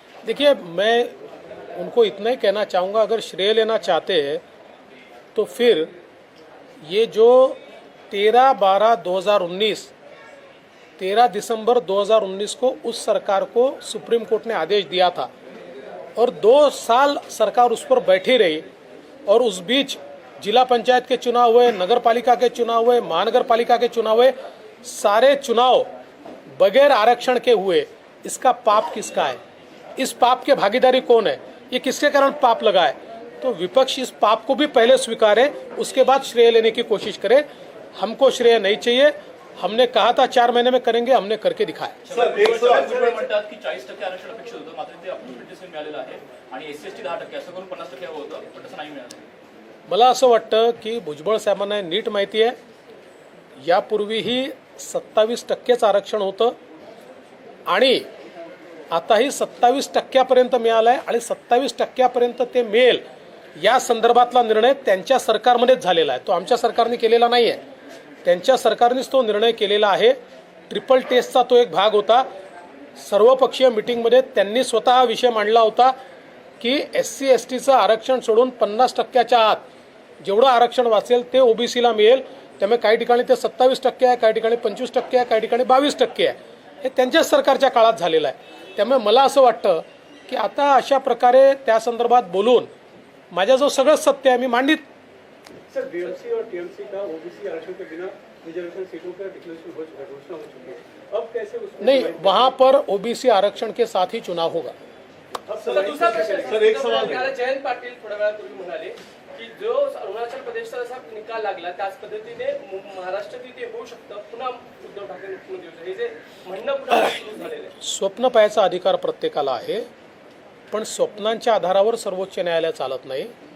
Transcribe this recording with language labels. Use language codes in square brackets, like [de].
[hi] देखिए, मैं उनको इतना ही कहना चाहूँगा, अगर श्रेय लेना चाहते हैं तो फिर ये जो 13 दिसंबर 2019 को उस सरकार को सुप्रीम कोर्ट ने आदेश दिया था और 2 साल सरकार उस पर बैठी रही और उस बीच जिला पंचायत के चुनाव हुए, नगर पालिका के चुनाव हुए, महानगर पालिका के चुनाव हुए, सारे चुनाव बगैर आरक्षण के हुए. इसका पाप किसका है? इस पाप के भागीदारी कौन है? ये किसके कारण पाप लगा है? तो विपक्ष इस पाप को भी पहले स्वीकारे, उसके बाद श्रेय लेने की कोशिश करे. हमको श्रेय नहीं चाहिए. हमने कहा था 4 महीने में करेंगे, हमने करके दिखाया. [mr] भुजबळ म्हणतात की 40% आरक्षण अपेक्षित होतं, मात्र ते अपेक्षित मिळालेलं आहे आणि SC/ST 10% असं करून 50% हवं होतं, पण तसं नाही मिळालं. मला असं वाटतं की भुजबळ साहेबांना नीट माहिती आहे, यापूर्वीही 27%च आरक्षण होतं आणि आताही 27% मिळालं आहे आणि 27% ते मिळेल या संदर्भातला निर्णय त्यांच्या सरकारमध्येच झालेला आहे. तो आमच्या सरकारने केलेला नाही आहे, त्यांच्या सरकारनेच तो निर्णय केलेला आहे. ट्रिपल टेस्टचा तो एक भाग होता. सर्वपक्षीय मिटिंगमध्ये त्यांनी स्वतः हा विषय मांडला होता की SC/STचं आरक्षण सोडून 50%च्या आत जेवढं आरक्षण वाचेल ते OBCला मिळेल. त्यामुळे काही ठिकाणी ते 27% आहे, काही ठिकाणी 25% आहे, काही ठिकाणी 22% आहे. हे त्यांच्याच सरकारच्या काळात झालेलं आहे. त्यामुळे मला असं वाटतं की आता अशा प्रकारे त्या संदर्भात बोलून माझ्याजवळ सगळंच सत्य आहे, मी मांडित. [hi] सर, DMC और TMC का OBC आरक्षण के बिना रिजर्वेशन सीटों का डिक्लेरेशन हो चुका है, घोषणा हो चुकी है. अब कैसे उसमें नहीं, वहां पर OBC आरक्षण के साथ ही चुनाव होगा. सर, दूसरा प्रश्न सर, एक सवाल [mr] आपल्याला जयंत पाटील थोड्या वेळापूर्वी म्हणाले की जो अरुणाचल प्रदेशचा जसा निकाल लागला त्याच पद्धतीने महाराष्ट्रातील ते होऊ शकतं. पुन्हा उद्धव ठाकरे मुख्यमंत्री होते, हे जे म्हणणं पुन्हा सुरू झालेलं आहे. स्वप्न पाहायचा अधिकार प्रत्येकाला आहे, पण स्वप्नांच्या आधारावर सर्वोच्च न्यायालय चालत नाही.